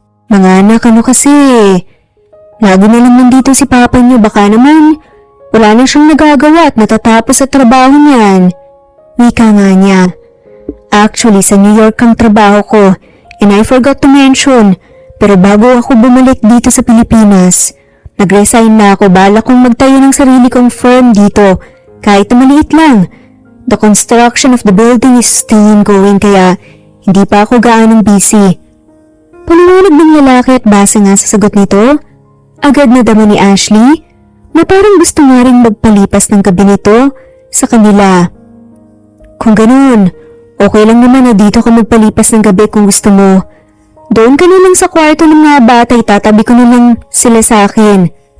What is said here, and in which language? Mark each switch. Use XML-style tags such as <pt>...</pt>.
<tl>Mga anak, ano kasi? Lagi na lang nandito si papa niyo, baka naman wala na siyang nagagawa at natatapos sa trabaho niyan. Wika nga niya. Actually, sa New York ang trabaho ko</tl> <en>and I forgot to mention,</en> <tl>pero bago ako bumalik dito sa Pilipinas, nag-resign na ako, balak kong magtayo ng sarili kong firm dito, kahit na maliit lang.</tl> <en>The construction of the building is still ongoing</en> <tl>kaya hindi pa ako gaanong busy. Paliwanag ng lalaki at base nga sa sagot nito, agad na dama ni Ashley na parang gusto nga rin magpalipas ng gabi nito sa kanila. Kung ganun, okay lang naman na dito ka magpalipas ng gabi kung gusto mo. Doon ka na lang sa kwarto ng mga bata, itatabi ko na lang sila sa akin.</tl>